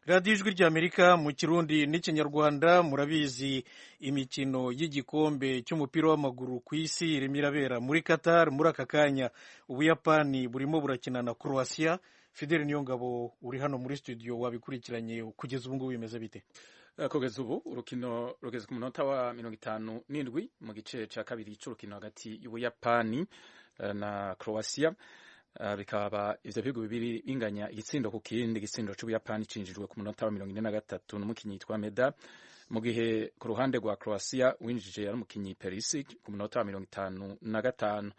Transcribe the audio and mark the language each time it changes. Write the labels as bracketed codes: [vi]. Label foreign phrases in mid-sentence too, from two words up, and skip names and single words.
[rw] radiyo ijwi ry'Amerika mu kirundi n'ikinyarwanda. Murabizi imikino y'igikombe cy'umupira w'amaguru ku isi irimo irabera muri Qatar. Muri aka kanya Ubuyapani burimo burakina na Croatia. Fidel Niyongabo uri hano muri studio, wabikurikiranye kugeza ubu ngubu bimeze bite? [rn] Kugeza ubu urukino rugeze ku munota wa 57 mu gice cya kabiri cy'urukino hagati y'Ubuyapani na Croatia. Bikaba ivyo bihugu bibiri binganya igitsindo ku kindi. Igitsindo c'Ubuyapani cinjijwe ku munota wa 43 n'umukinyi yitwa Meda, mu gihe ku ruhande rwa Croatia winjije ari umukinyi Perisic ku munota wa 55.